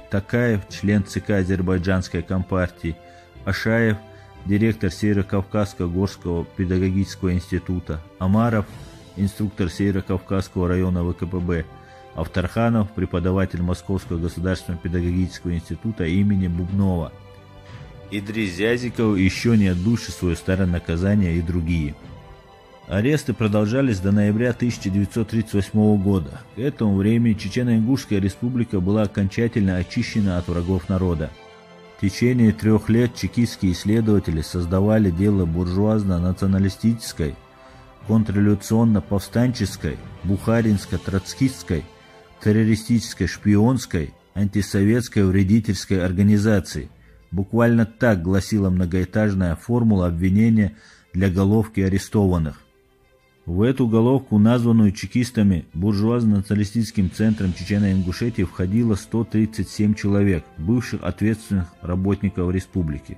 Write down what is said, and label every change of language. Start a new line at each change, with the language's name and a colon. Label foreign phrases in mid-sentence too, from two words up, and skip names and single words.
Russian: Такаев, член ЦК Азербайджанской компартии, Ашаев, директор Северо-Кавказского горского педагогического института, Амаров, инструктор Северо-Кавказского района ВКПБ, Авторханов, преподаватель Московского государственного педагогического института имени Бубнова, Идрис Зязиков, еще не отбывший свое старое наказание, и другие. Аресты продолжались до ноября 1938 года. К этому времени Чечено-Ингушская республика была окончательно очищена от врагов народа. В течение 3 лет чекистские исследователи создавали дело буржуазно-националистической, контрреволюционно-повстанческой, бухаринско-троцкистской, террористической, шпионской, антисоветской вредительской организации. Буквально так гласила многоэтажная формула обвинения для головки арестованных. В эту головку, названную чекистами буржуазно-националистическим центром Чечено-Ингушетии, входило 137 человек, бывших ответственных работников республики.